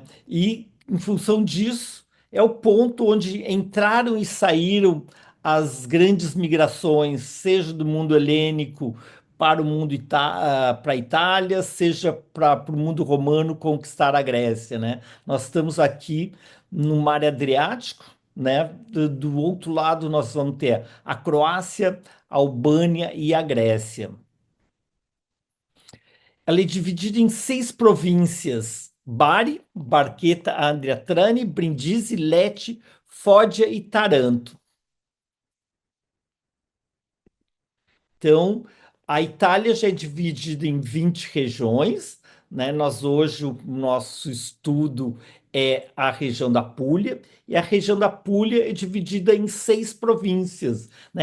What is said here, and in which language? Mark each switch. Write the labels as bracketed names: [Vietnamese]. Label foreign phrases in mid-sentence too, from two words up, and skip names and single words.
[Portuguese] E, em função disso, é o ponto onde entraram e saíram as grandes migrações, seja do mundo helênico para o mundo para a Itália, seja para o mundo romano conquistar a Grécia, né? Nós estamos aqui no Mar Adriático, né? Do outro lado nós vamos ter a Croácia, a Albânia e a Grécia. Ela é dividida em 6 províncias: Bari, Barchetta, Andria Trani, Brindisi, Lecce, Foggia e Taranto. Então, a Itália já é dividida em 20 regiões, né? Nós hoje, o nosso estudo é a região da Puglia, e a região da Puglia é dividida em 6 províncias, né?